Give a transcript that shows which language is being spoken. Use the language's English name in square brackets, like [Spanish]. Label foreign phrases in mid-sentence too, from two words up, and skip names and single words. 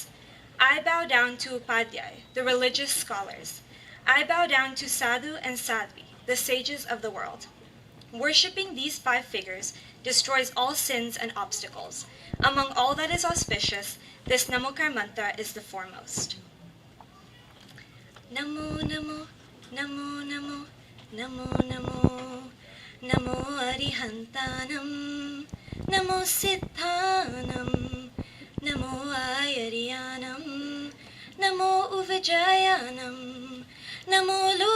[English] I bow down to Upadhyay, the religious scholars. I bow down to Sadhu and Sadhvi, the sages of the world. Worshipping these 5 figures destroys all sins and obstacles. Among all that is auspicious, this Namokar mantra is the foremost. [Prakrit languages] Namo Namo Namo Namo Namo Namo Namo Arihantanam Namo Siddhanam Namo Ayaryanam Namo Uvajayanam Namo